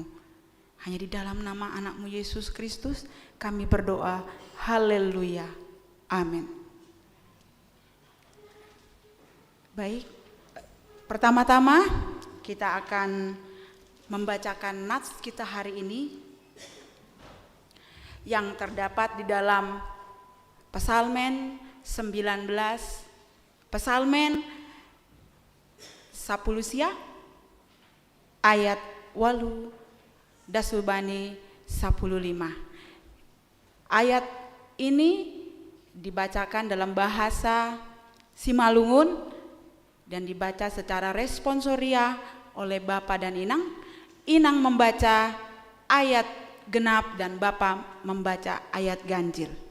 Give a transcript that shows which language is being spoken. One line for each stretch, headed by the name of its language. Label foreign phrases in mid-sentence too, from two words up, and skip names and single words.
Indonesian: Hanya di dalam nama anak-Mu Yesus Kristus kami berdoa, haleluya, amin. Baik, pertama-tama kita akan membacakan nats kita hari ini yang terdapat di dalam Psalmen 19, Psalmen 10 ayat 8 dasubani 15. Ayat ini dibacakan dalam bahasa Simalungun dan dibaca secara responsoria oleh Bapak dan Inang. Inang membaca ayat genap dan Bapak membaca ayat ganjil.